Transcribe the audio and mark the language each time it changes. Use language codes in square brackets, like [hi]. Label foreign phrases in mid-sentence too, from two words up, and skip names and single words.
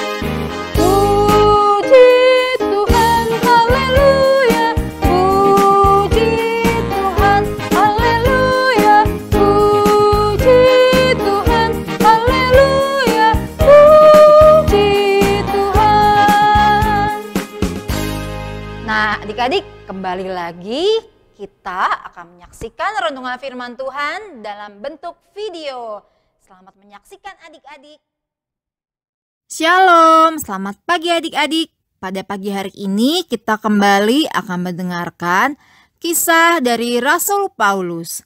[id] Puji Tuhan, haleluya. Puji Tuhan, haleluya. Puji Tuhan, haleluya. Puji Tuhan. Nah, adik-adik, kembali lagi kita akan menyaksikan renungan firman Tuhan dalam bentuk video. Selamat menyaksikan adik-adik. Shalom, selamat pagi adik-adik. Pada pagi hari ini kita kembali akan mendengarkan kisah dari Rasul Paulus.